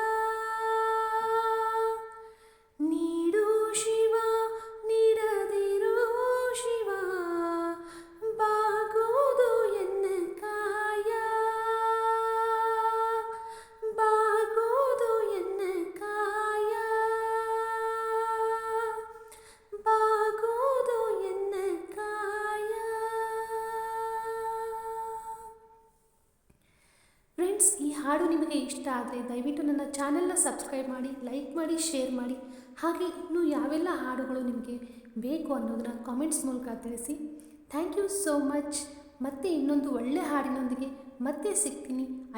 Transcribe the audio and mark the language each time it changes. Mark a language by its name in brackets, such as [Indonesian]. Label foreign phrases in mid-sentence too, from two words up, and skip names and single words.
[Kannada] ನೀಡೋ ಶಿವ ನೀಡದಿರೋ ಶಿವ ಬಾಗುವುದು ಎನ್ನ ಕಾಯ. ಬಾಗುವುದು ಎನ್ನ ಕಾಯ. ಬಾಗುವುದು ಎನ್ನ ಕಾಯ. ಫ್ರೆಂಡ್ಸ್, ಈ ಹಾಡು ನಿಮಗೆ ಇಷ್ಟ ಆದರೆ ದಯವಿಟ್ಟು ನನ್ನ ಚಾನೆಲ್ನ ಸಬ್ಸ್ಕ್ರೈಬ್ ಮಾಡಿ, ಲೈಕ್ ಮಾಡಿ, ಶೇರ್ ಮಾಡಿ. ಹಾಗೆ ಇನ್ನೂ ಯಾವೆಲ್ಲ ಹಾಡುಗಳು ನಿಮಗೆ ಬೇಕು ಅನ್ನೋದನ್ನ ಕಾಮೆಂಟ್ಸ್ ಮೂಲಕ ತಿಳಿಸಿ. [English] Thank you so much. [Kannada] ಮತ್ತೆ ಇನ್ನೊಂದು ಒಳ್ಳೆ ಹಾಡಿನೊಂದಿಗೆ ಮತ್ತೆ ಸಿಗ್ತೀನಿ.